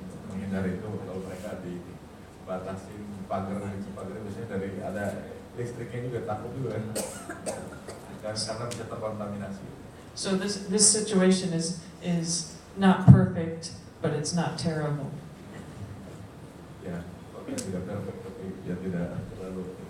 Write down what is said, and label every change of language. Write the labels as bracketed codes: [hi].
[id] Menghindari itu kalau mereka dibatasin pagar biasanya dari ada listriknya juga, takut juga kan, dan karena bisa terkontaminasi. [en] So this situation is not perfect, but it's not terrible. [id] Ya, oke, tidak perfect tapi ya tidak terlalu.